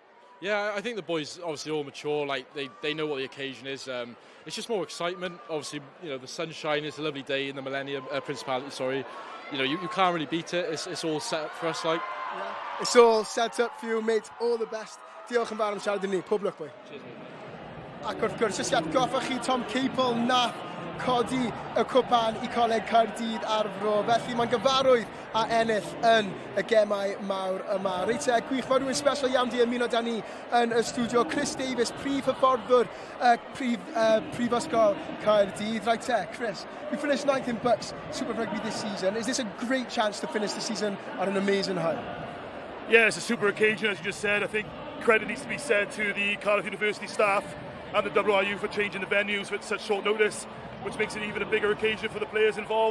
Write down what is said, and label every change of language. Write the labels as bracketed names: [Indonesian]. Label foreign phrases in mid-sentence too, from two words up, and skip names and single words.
[English] Yeah, I think the boys obviously all mature. Like, they know what the occasion is. It's just more excitement. Obviously, you know, the sunshine. It's a lovely day in the Principality. Sorry. You know, you can't really beat it. It's all set up for us, like. Yeah. It's all set up for you, mate. All the best. [Welsh] Diolch yn fawr am siarad i ni. Pob lwc, boy. [English] Cheers, mate. [Welsh] Ac wrth gwrs, jyst i atgoffa chi, Tom Capel nath codi y cwpan i Coleg Caerdydd ar Fro. Felly mae'n gyfarwydd a ennill yn y gemau mawr yma. Reit, gwych, mae rhywun special iawn di ymuno da ni yn y studio. Chris Davies, prif hyfforddwr Prifysgol Caerdydd. [English] Right, Chris, you finished 9th in Bucks Super Rugby this season. Is this a great chance to finish the season on an amazing high? Yeah, it's a super occasion, as you just said. I think credit needs to be said to the Cardiff University staff and the WRU for changing the venues with such short notice, which makes it even a bigger occasion for the players involved.